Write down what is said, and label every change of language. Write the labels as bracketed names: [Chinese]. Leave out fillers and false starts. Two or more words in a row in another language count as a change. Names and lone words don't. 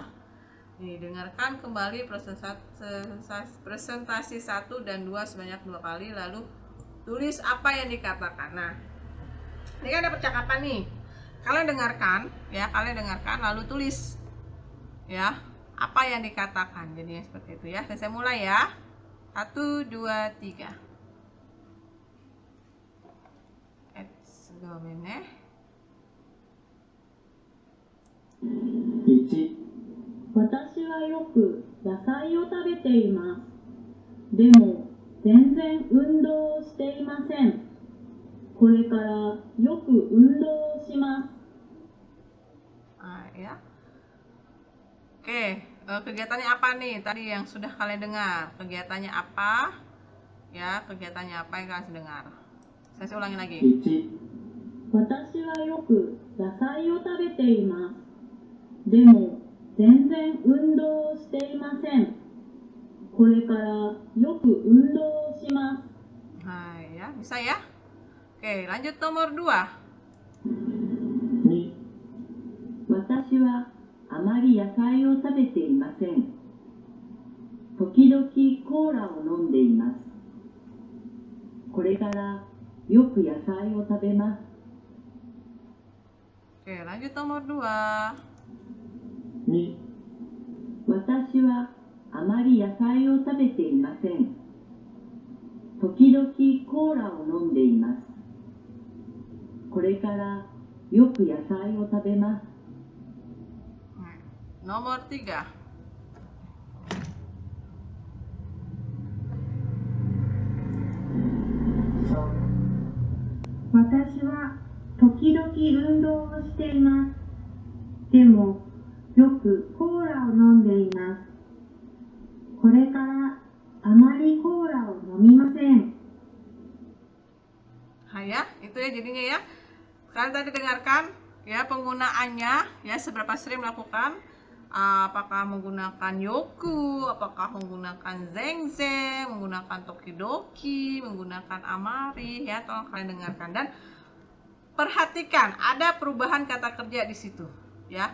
[Indonesian] Nih, dengarkan kembali presentasi 1 dan 2 sebanyak 2 kali, lalu tulis apa yang dikatakan. Nah, ini kan ada percakapan nih. Kalian dengarkan lalu tulis ya apa yang dikatakan. Jadi seperti itu ya. Saya mulai ya. 1, 2, 3. [English] Let's go. [Japanese] 私はよく野菜を食べています。でも、全然運動をしていません。これからよく運動をします。 [Indonesian] Ya. Oke, kegiatannya apa nih? Tadi yang sudah kalian dengar. Kegiatannya apa? Ya, kegiatannya apa yang kalian dengar? Saya ulangi lagi. [Japanese] 1、私はよく野菜を食べています。でも、全然運動をしていません。これからよく運動をします。 [Indonesian] Hai, ya, bisa ya? Oke, lanjut nomor 2. [Japanese] 2、私はあまり野菜を食べていません。時々コーラを飲んでいます。これからよく野菜を食べます。 [Indonesian] Oke, lanjut nomor 2. [Japanese] 2、私はあまり野菜を食べていません。時々コーラを飲んでいます。これからよく野菜を食べます。 [Indonesian] Nomor 3. [Japanese] 3、私は時々運動をしています。でも、よくコーラを飲んでいます。これからあまりコーラを飲みません。 [Indonesian] Hai ya, itu ya jadinya ya. Kalian tadi dengarkan ya penggunaannya ya, seberapa sering melakukan, apakah menggunakan yoku, apakah menggunakan zengzeng, menggunakan tokidoki, menggunakan amari ya, tolong kalian dengarkan dan perhatikan ada perubahan kata kerja di situ ya.